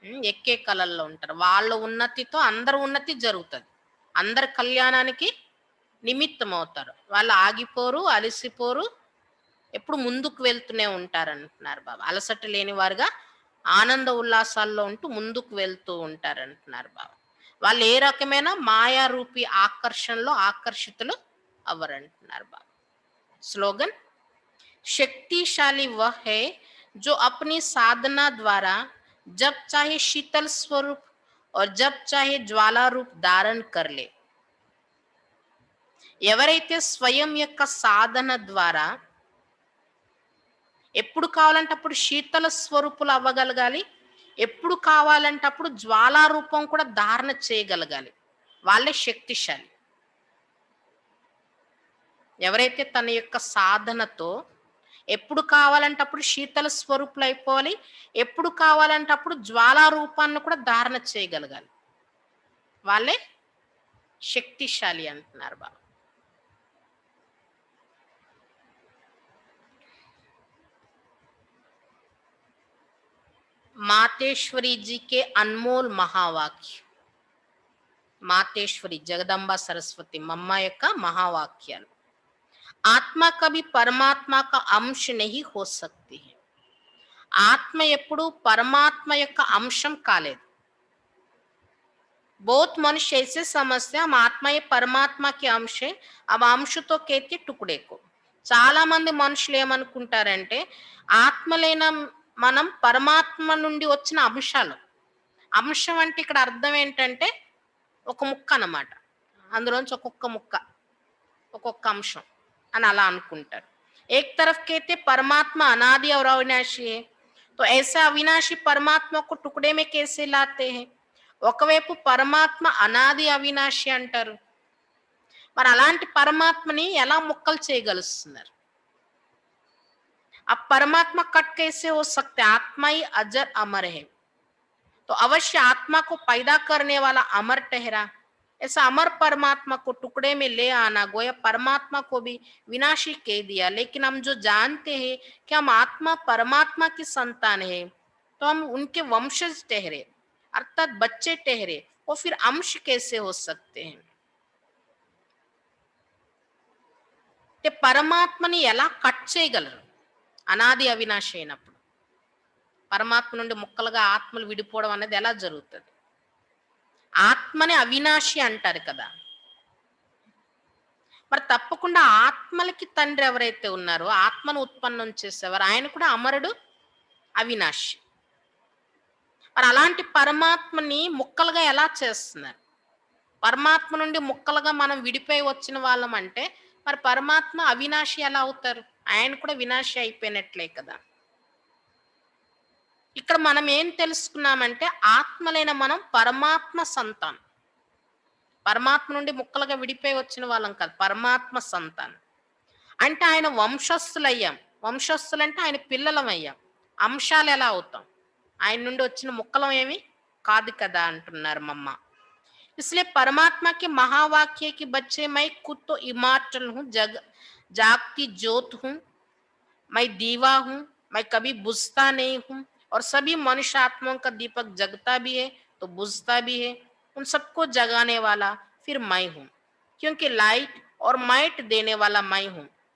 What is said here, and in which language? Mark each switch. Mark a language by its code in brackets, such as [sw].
[te] ఎక్కే కళల్లో ఉంటారు. వాళ్ళ ఉన్నతితో అందరి ఉన్నతి జరుగుతుంది, అందరి కళ్యాణానికి నిమిత్తం అవుతారు. వాళ్ళు ఆగిపోరు, అలసిపోరు, ఎప్పుడు ముందుకు వెళ్తూనే ఉంటారంటున్నారు బాబా. అలసట లేని వారుగా ఆనంద ఉల్లాసాల్లో ఉంటూ ముందుకు వెళ్తూ ఉంటారంటున్నారు బాబా. వాళ్ళు ఏ రకమైన మాయా రూపి ఆకర్షణలో ఆకర్షితులు అవ్వరంటున్నారు బాబా. [hi] స్లోగన్, शक्तिशाली वह है जो अपनी साधना द्वारा जब चाहे शीतल स्वरूप और जब चाहे ज्वाला रूप धारण कर ले. [te] ఎవరైతే స్వయం యొక్క సాధన ద్వారా ఎప్పుడు కావాలంటే అప్పుడు శీతల స్వరూపులు అవ్వగలగాలి, ఎప్పుడు కావాలంటే అప్పుడు జ్వాలా రూపం కూడా ధారణ చేయగలగాలి, వాళ్ళే శక్తిశాలి. ఎవరైతే తన యొక్క సాధనతో ఎప్పుడు కావాలంటే అప్పుడు శీతల స్వరూపులు అయిపోవాలి, ఎప్పుడు కావాలంటే అప్పుడు జ్వాలా రూపాన్ని కూడా ధారణ చేయగలగాలి, వాళ్ళే శక్తిశాలి అంటున్నారు బాబా. [hi] मातेश्वरी जी के अनमोल महावाक्य. मातेश्वरी जगदम्बा सरस्वती मम्मा [te] యొక్క మహావాక్యాలు. [hi] ఆత్మ కभी परमात्मा का अंश नहीं हो सकती है. [te] ఆత్మ ఎప్పుడు పరమాత్మ యొక్క అంశం కాలేదు. [hi] बहुत मनुष्य ऐसे समझते हम आत्मा ये परमात्मा के अंश है, अब अंश तो कहते टुकड़े को. [te] చాలా మంది మనుషులు ఏమనుకుంటారంటే ఆత్మలైన మనం పరమాత్మ నుండి వచ్చిన అంశాలు. అంశం అంటే ఇక్కడ అర్థం ఏంటంటే ఒక ముక్క అన్నమాట, అందులోంచి ఒక్కొక్క ముక్క ఒక్కొక్క అంశం అని అలా అనుకుంటారు. [hi] एक तरफ कहते परमात्मा अनादि और अविनाशी है, तो ऐसा अविनाशी परमात्मा को टुकड़े में कैसे लाते हैं. [te] ఒకవైపు పరమాత్మ అనాది అవినాశి అంటారు, మరి అలాంటి పరమాత్మని ఎలా ముక్కలు చేయగలుస్తున్నారు. [hi] अब परमात्मा कट कैसे हो सकते, आत्मा ही अजर अमर है, तो अवश्य आत्मा को पैदा करने वाला अमर ठहरा. ऐसा अमर परमात्मा को टुकड़े में ले आना गोया परमात्मा को भी विनाशी कह दिया. लेकिन हम जो जानते हैं कि हम आत्मा परमात्मा की संतान है, तो हम उनके वंशज ठहरे, अर्थात बच्चे ठहरे, वो फिर अंश कैसे हो सकते हैं. [te] పరమాత్మని ఎలా కట్ చేయగలరు అనాది అవినాశి అయినప్పుడు. పరమాత్మ నుండి ముక్కలుగా ఆత్మలు విడిపోవడం అనేది ఎలా జరుగుతుంది. ఆత్మని అవినాశి అంటారు కదా, మరి తప్పకుండా ఆత్మలకి తండ్రి ఎవరైతే ఉన్నారో ఆత్మను ఉత్పన్నం చేసేవారు ఆయన కూడా అమరుడు అవినాశి. మరి అలాంటి పరమాత్మని ముక్కలుగా ఎలా చేస్తున్నారు. పరమాత్మ నుండి ముక్కలుగా మనం విడిపోయి వచ్చిన వాళ్ళం అంటే మరి పరమాత్మ అవినాశి ఎలా అవుతారు, ఆయన కూడా వినాశి అయిపోయినట్లే కదా. ఇక్కడ మనం ఏం తెలుసుకున్నామంటే ఆత్మలైన మనం పరమాత్మ సంతానం, పరమాత్మ నుండి ముక్కలుగా విడిపోయి వచ్చిన వాళ్ళం కాదు, పరమాత్మ సంతానం అంటే ఆయన వంశస్థులయ్యాం. వంశస్థులు అంటే ఆయన పిల్లలం అయ్యాం, అంశాలు ఎలా అవుతాం, ఆయన నుండి వచ్చిన ముక్కలం ఏమి కాదు కదా అంటున్నారు మమ్మ. [hi] इसलिए परमात्मा के महावाक्य के बच्चे मैं खुद तो इमॉर्टल हूँ, जागती ज्योत हूँ, मैं दीवा हूँ, मैं कभी बुझता नहीं हूँ, और सभी मनुष्य आत्माओं का दीपक जगता भी है तो बुझता भी है, उन सबको जगाने वाला फिर मैं हूँ, क्योंकि लाइट और माइट देने वाला मैं हूँ.